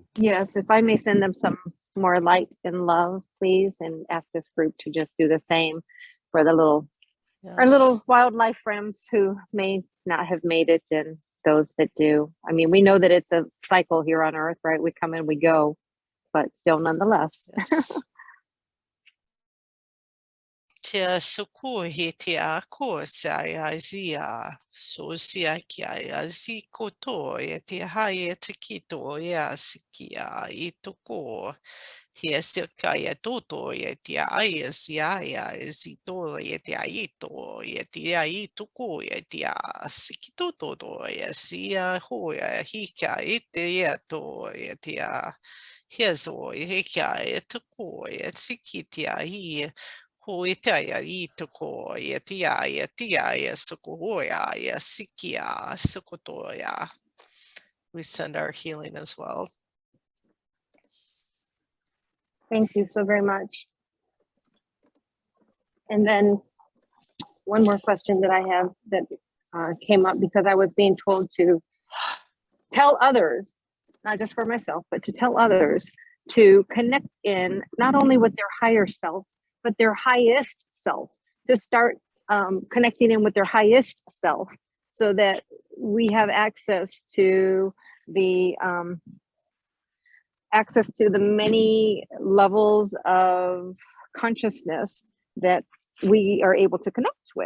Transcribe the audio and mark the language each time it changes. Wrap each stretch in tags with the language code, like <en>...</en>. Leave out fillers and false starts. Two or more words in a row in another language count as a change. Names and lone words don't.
<en>Yes, if I may send them some more light and love, please, and ask this group to just do the same for the our Yes. little wildlife friends who may not have made it, and those that do. I mean, we know that it's a cycle here on Earth, right? We come and we go, but still nonetheless. Yes. Tia sukuhi tia kosa ya zia so sia kia ya zikoto ya tia haye tikito ya sikia itoko hia sika ya toto ya tia aya sia ya zito ya tia ito ya tia itoko ya tia sikito toto ya sia ho ya hika ite ya to ya tia hia zo ya hika itoko ya sikitia hi Huitaya itoko yatia sukuhoya ya sikia sukutoya. we send our healing as well. Thank you so very much. And then one more question that I have that came up because I was being told to tell others, not just for myself, but to tell others to connect in not only with their higher self, but their highest self, to start connecting in with their highest self so that we have access to the many levels of consciousness that we are able to connect with.</en>